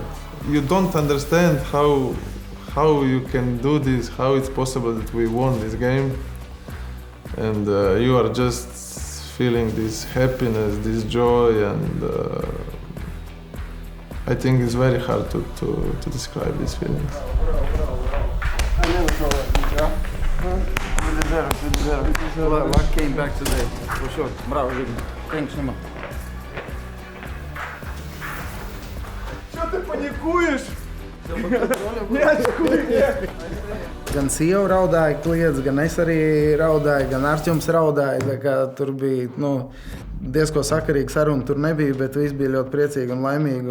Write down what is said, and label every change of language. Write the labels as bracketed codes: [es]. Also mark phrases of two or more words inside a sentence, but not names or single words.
[en] You don't understand how you can do this, how it's possible that we won this game, and you are just feeling this happiness, this joy, and I think it's very hard to describe these feelings. Luck came back today, for sure. Bravo, Жиган. Thanks so much. [ru] Что ты паникуешь? [lv] Gan sieva raudāja, kliedz, gan es arī raudāju, gan Arčuns raudāja. Tur bija diezko sakarīga saruna, tur nebija, bet visi bija ļoti priecīgi un laimīgi.